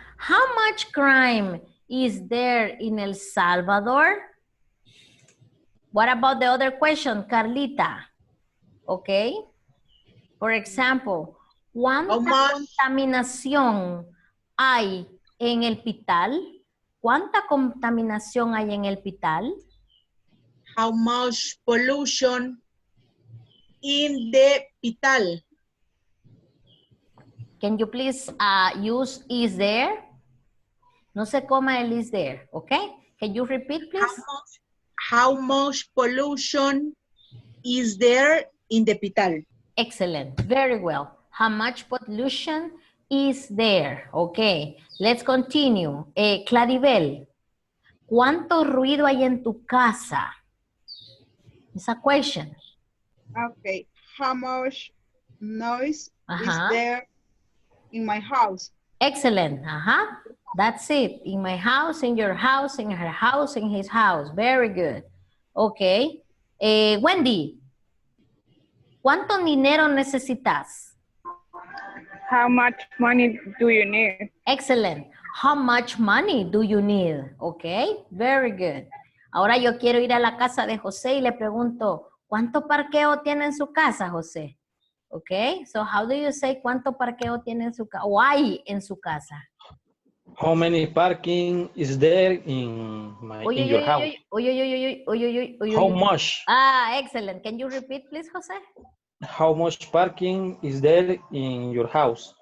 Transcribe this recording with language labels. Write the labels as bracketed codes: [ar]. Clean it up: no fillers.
[en] How much crime is there in El Salvador? What about the other question, Carlita? Okay. For example, [es] ¿cuánta contaminación hay en el Pital? ¿Cuánta contaminación hay en el Pital? [en] How much pollution in the Pital? Can you please use is there? [es] No se coma el [en] is there, okay? Can you repeat, please? How much pollution is there in the Pital? Excellent, very well. How much pollution is there? Okay, let's continue. [es] Claribel, ¿cuánto ruido hay en tu casa? [en] It's a question. Okay. How much noise is Uh-huh. there in my house? Excellent. That's it. In my house, in your house, in her house, in his house. Very good. Okay. [es] Wendy, ¿cuánto dinero necesitas? [en] How much money do you need? Excellent. How much money do you need? Okay. Very good. [es] Ahora yo quiero ir a la casa de José y le pregunto, ¿cuánto parqueo tiene en su casa, José? Okay. [en] So how do you say [es] cuánto parqueo tiene en su casa? O hay en su casa? [en] How many parking is there in your house? How much? Excellent. Can you repeat, please, Jose? How much parking is there in your house?